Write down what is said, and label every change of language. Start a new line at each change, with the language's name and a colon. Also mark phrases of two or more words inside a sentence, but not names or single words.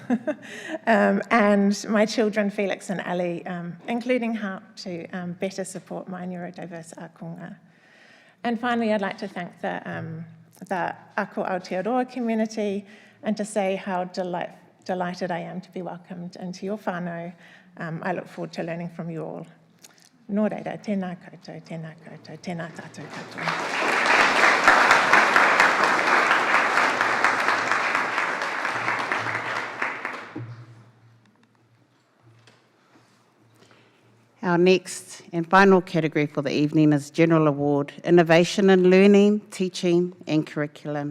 English: And my children, Felix and Ali, including how to better support my neurodiverse akunga. And finally, I'd like to thank the Ako Aotearoa community and to say how delighted I am to be welcomed into your whānau. I look forward to learning from you all.
Māori: Nō reira, tēnā koutou, tēnā koutou, tēnā tātou katoa.
English: Our next and final category for the evening is General Award, Innovation in Learning, Teaching and Curriculum.